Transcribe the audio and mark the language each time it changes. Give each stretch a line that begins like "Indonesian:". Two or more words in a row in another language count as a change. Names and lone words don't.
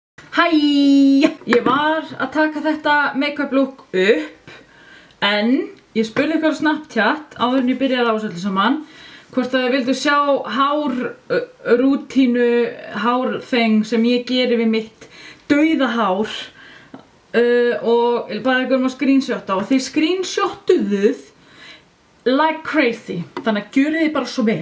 Icelandic: Hæ! Ég var að taka þetta
English: make-up look
Icelandic: upp en ég spurði ykkur á Snapchat áður en ég byrjaði á þessu öllu saman hvort að þið vildu sjá hárrútínu, hárþeng sem ég geri við mitt dauða hár og bara ykkur að screenshotta og þið screenshottuðuð
English: like crazy,
Icelandic: þannig að gjörið þið bara svo vel.